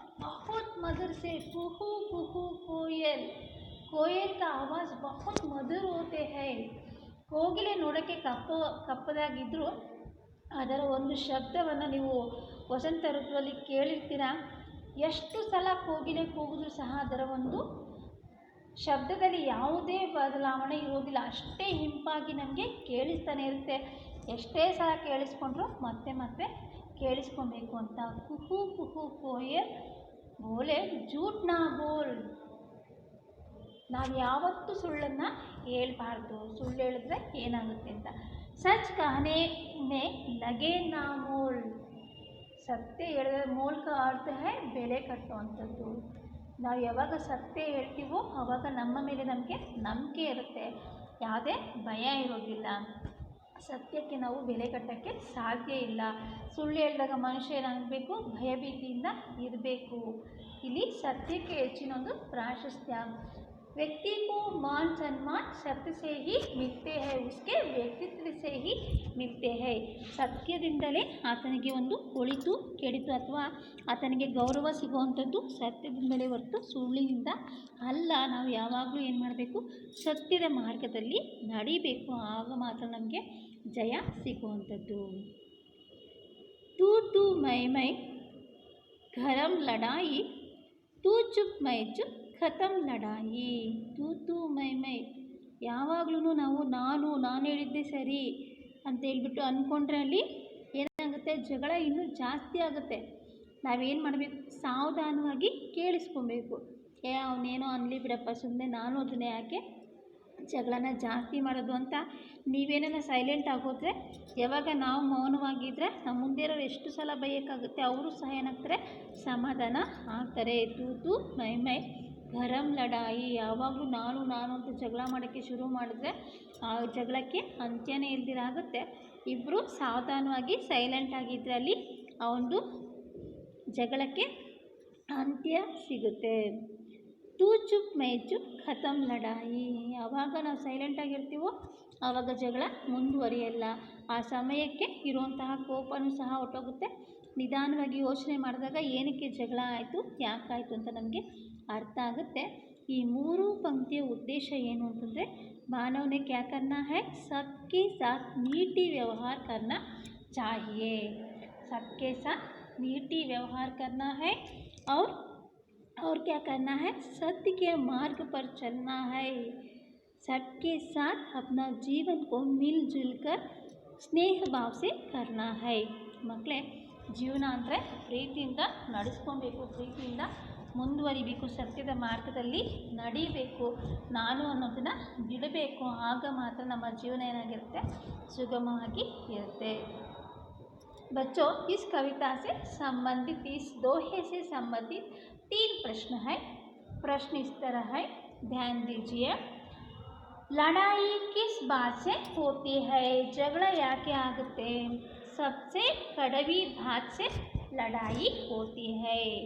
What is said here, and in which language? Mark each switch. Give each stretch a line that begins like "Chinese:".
Hindi: बहुत मधुर से। कुहू कुहू कोयल, कोयल का आवाज़ बहुत मधुर होते हैं।
Kannada: ಕೋಗಿಲೆ ನೋಡೋಕ್ಕೆ ಕಪ್ಪದಾಗಿದ್ದರೂ ಅದರ ಒಂದು ಶಬ್ದವನ್ನು ನೀವು ವಸಂತ ಋತುವಲ್ಲಿ ಕೇಳಿರ್ತೀರ। ಎಷ್ಟು ಸಲ ಕೋಗಿಲೆ ಕೂಗಿದ್ರೂ ಸಹ ಅದರ ಒಂದು ಶಬ್ದದಲ್ಲಿ ಯಾವುದೇ ಬದಲಾವಣೆ ಇರೋದಿಲ್ಲ, ಅಷ್ಟೇ ಇಂಪಾಗಿ ನಮಗೆ ಕೇಳಿಸ್ತಾನೆ ಇರುತ್ತೆ। ಎಷ್ಟೇ ಸಲ ಕೇಳಿಸ್ಕೊಂಡ್ರೂ ಮತ್ತೆ ಮತ್ತೆ ಕೇಳಿಸ್ಕೊಬೇಕು ಅಂತ।
Hindi: ಕುಹೂ ಕುಹೂ ಕೋಯಲ್ ಬೋಲೆ झूठ ना बोल।
Kannada: ನಾವು ಯಾವತ್ತೂ ಸುಳ್ಳನ್ನು ಹೇಳ್ಬಾರ್ದು, ಸುಳ್ಳು ಹೇಳಿದ್ರೆ ಏನಾಗುತ್ತೆ ಅಂತ।
Hindi: ಸಚ್ ಕಹನೆ ಮೇ ಲಗೆ ನಾ ಮೋಲ್।
Kannada: ಸತ್ಯ ಹೇಳಿದ್ರೆ ಮೋಲ್
Hindi: का अर्थ है
Kannada: ಬೆಲೆ ಕಟ್ಟುವಂಥದ್ದು। ನಾವು ಯಾವಾಗ ಸತ್ಯ ಹೇಳ್ತೀವೋ ಆವಾಗ ನಮ್ಮ ಮೇಲೆ ನಮಗೆ ನಂಬಿಕೆ ಇರುತ್ತೆ, ಯಾವುದೇ ಭಯ ಇರೋದಿಲ್ಲ। ಸತ್ಯಕ್ಕೆ ನಾವು ಬೆಲೆ ಕಟ್ಟೋಕ್ಕೆ ಸಾಧ್ಯ ಇಲ್ಲ। ಸುಳ್ಳು ಹೇಳಿದಾಗ ಮನುಷ್ಯ ಏನಾಗಬೇಕು? ಭಯಭೀತಿಯಿಂದ ಇರಬೇಕು। ಇಲ್ಲಿ ಸತ್ಯಕ್ಕೆ ಹೆಚ್ಚಿನ ಒಂದು ಪ್ರಾಶಸ್ತ್ಯ।
Hindi: व्यक्ति को मान सम्मान सत्य से ही मिलते हैं, उसके व्यक्तित्व से ही मिलते हैं.
Kannada: ಸತ್ಯದಿಂದಲೇ ಆತನಿಗೆ ಒಂದು ಒಳಿತು ಕೆಡಿತು ಅಥವಾ ಆತನಿಗೆ ಗೌರವ ಸಿಗುವಂಥದ್ದು ಸತ್ಯದಿಂದಲೇ ಹೊರತು ಸುಳ್ಳಿನಿಂದ ಅಲ್ಲ. ನಾವು ಯಾವಾಗಲೂ ಏನು ಮಾಡಬೇಕು, ಸತ್ಯದ ಮಾರ್ಗದಲ್ಲಿ ನಡಿಬೇಕು, ಆಗ ಮಾತ್ರ ನಮಗೆ ಜಯ ಸಿಗುವಂಥದ್ದು.
Hindi: तू तू मैं गरम लड़ाई, तू चुप मैं चुप ಖತಮ್ ಲಡಾಯಿ. ತೂ ಮೈ
Kannada: ಯಾವಾಗಲೂ ನಾವು ನಾನು ಹೇಳಿದ್ದೆ ಸರಿ ಅಂತ ಹೇಳ್ಬಿಟ್ಟು ಅಂದ್ಕೊಂಡ್ರೆ ಅಲ್ಲಿ ಏನಾಗುತ್ತೆ, ಜಗಳ ಇನ್ನೂ ಜಾಸ್ತಿ ಆಗುತ್ತೆ. ನಾವೇನು ಮಾಡಬೇಕು, ಸಾವಧಾನವಾಗಿ ಕೇಳಿಸ್ಕೊಬೇಕು. ಅವನೇನೋ ಅನ್ನಲಿ ಬಿಡಪ್ಪ, ಸುಮ್ಮನೆ ನಾನು ಅದನ್ನೇ ಯಾಕೆ ಜಗಳನ ಜಾಸ್ತಿ ಮಾಡೋದು ಅಂತ ನೀವೇನ ಸೈಲೆಂಟ್ ಆಗೋದ್ರೆ, ಯಾವಾಗ ನಾವು ಮೌನವಾಗಿದ್ದರೆ ನಮ್ಮ ಮುಂದೆ ಇರೋರು ಎಷ್ಟು ಸಲ ಬೈಯೋಕ್ಕಾಗುತ್ತೆ, ಅವರು ಸಹ ಏನಾಗ್ತಾರೆ, ಸಮಾಧಾನ ಆಗ್ತಾರೆ.
Hindi: ತೂ ಮೈ ಗರಂ ಲಡಾಯಿ,
Kannada: ಯಾವಾಗಲೂ ನಾನು ಅಂತ ಜಗಳ ಮಾಡೋಕ್ಕೆ ಶುರು ಮಾಡಿದ್ರೆ ಆ ಜಗಳಕ್ಕೆ ಅಂತ್ಯನೇ ಇಲ್ದಿರಾಗುತ್ತೆ. ಇಬ್ಬರು ಸಾವಧಾನವಾಗಿ ಸೈಲೆಂಟ್ ಆಗಿದ್ದರೆ ಅಲ್ಲಿ ಆ ಒಂದು ಜಗಳಕ್ಕೆ ಅಂತ್ಯ ಸಿಗುತ್ತೆ.
Hindi: ತೂ ಚುಪ್ ಮೈ ಚುಪ್ ಖತಮ್ ಲಡಾಯಿ,
Kannada: ಯಾವಾಗ ನಾವು ಸೈಲೆಂಟಾಗಿರ್ತೀವೋ ಆವಾಗ ಜಗಳ ಮುಂದುವರಿಯಲ್ಲ. ಆ ಸಮಯಕ್ಕೆ ಇರುವಂತಹ ಕೋಪನೂ ಸಹ ಹೊರಟೋಗುತ್ತೆ. ನಿಧಾನವಾಗಿ ಯೋಚನೆ ಮಾಡಿದಾಗ ಏನಕ್ಕೆ ಜಗಳ ಆಯಿತು, ಯಾಕಾಯಿತು ಅಂತ ನಮಗೆ ಅರ್ಥ ಆಗುತ್ತೆ. ಈ 3 पंक्तिಯ ಉದ್ದೇಶ ಏನು ಅಂತಂದರೆ,
Hindi: मानव ने क्या करना है, सबके साथ मीठी व्यवहार करना चाहिए. सबके साथ मीठी व्यवहार करना है और क्या करना है, सत्य के मार्ग पर चलना है. सबके साथ अपना जीवन को मिलजुल कर स्नेह भाव से करना है.
Kannada: ಮಕ್ಕಳೇ, ಜೀವನ ಅಂದರೆ ಪ್ರೀತಿಯಿಂದ ನಡೆಸ್ಕೊಬೇಕು, ಪ್ರೀತಿಯಿಂದ ಮುಂದುವರಿಬೇಕು, ಸತ್ಯದ ಮಾರ್ಗದಲ್ಲಿ ನಡಿಬೇಕು, ನಾನು ಅನ್ನೋದನ್ನು ಬಿಡಬೇಕು. ಆಗ ಮಾತ್ರ ನಮ್ಮ ಜೀವನ ಏನಾಗಿರುತ್ತೆ, ಸುಗಮವಾಗಿ ಇರುತ್ತೆ.
Hindi: बच्चों, इस कविता से संबंधित, इस दोहे से संबंधित 3 प्रश्न है. प्रश्न इस तरह है, ध्यान दीजिए. लड़ाई किस बात से होती है, झगड़ा
Kannada: याके आगुत्ते.
Hindi: सबसे कड़वी बात से लड़ाई होती है.